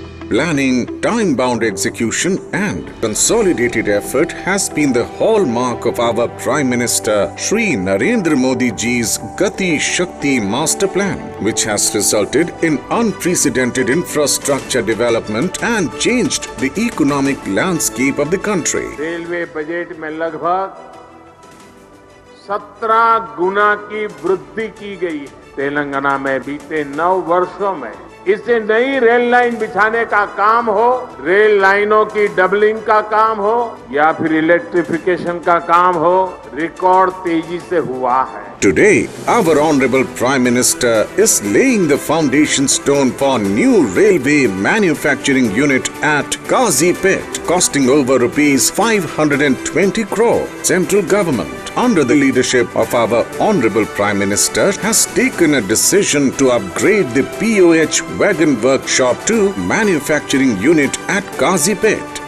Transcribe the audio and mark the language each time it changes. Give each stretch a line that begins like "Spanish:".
English: Planning, time-bound execution and consolidated effort has been the hallmark of our Prime Minister Shri Narendra Modi ji's Gati Shakti Master Plan, which has resulted in unprecedented infrastructure development and changed the economic landscape of the country.
Hindi: Railway budget में लगभग 17 गुना की वृद्धि की गई है. तेलंगाना में बीते 9 वर्षों में इससे नई रेल लाइन बिछाने का काम हो, रेल लाइनों की डबलिंग का काम हो या फिर इलेक्ट्रिफिकेशन का काम हो, रिकॉर्ड तेजी से हुआ है.
English: Today, our Honorable Prime Minister is laying the foundation stone for new railway manufacturing unit at Kazipet, costing over rupees 520 crore. Central government, under the leadership of our Honorable Prime Minister, has taken a decision to upgrade the POH wagon workshop to manufacturing unit at Kazipet.